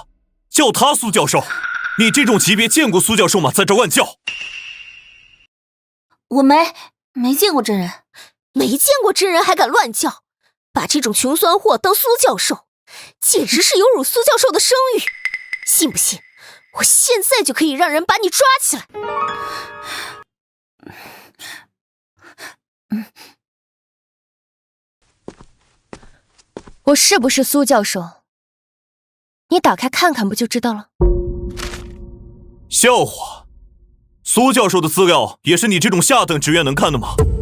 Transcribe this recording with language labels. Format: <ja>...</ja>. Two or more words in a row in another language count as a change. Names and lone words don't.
<zh>叫他蘇教授，你這種級別見過蘇教授嗎？在這亂叫。我沒見過真人，沒見過真人還敢亂叫，把這種窮酸貨當蘇教授，簡直是有辱蘇教授的聲譽。信不信，我現在就可以讓人把你抓起來。我是不是蘇教授？你打開看看不就知道了？笑話，蘇教授的資料也是你這種下等職員能看的嗎？</zh>